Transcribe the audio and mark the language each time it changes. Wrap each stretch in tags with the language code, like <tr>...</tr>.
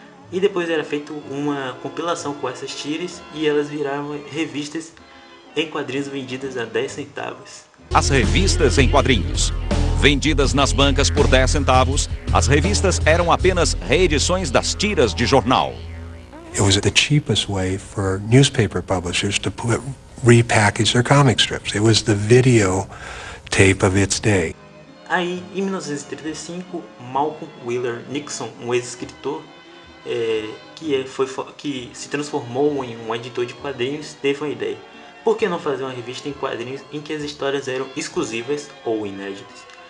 <pt>E depois era feita uma compilação com essas tiras e elas viraram revistas em quadrinhos vendidas a 10 centavos. As revistas em quadrinhos. Vendidas nas bancas por 10 centavos, as revistas eram apenas reedições das tiras de jornal.</pt> <en>It was the cheapest way for newspaper publishers to repackage their comic strips. It was the video tape of its day.</en> <pt>Aí, em 1935, Malcolm Wheeler Nixon, um ex-escritor que se transformou em um editor de quadrinhos, teve uma ideia. Por que não fazer uma revista em quadrinhos em que as histórias eram exclusivas ou inéditas?</pt>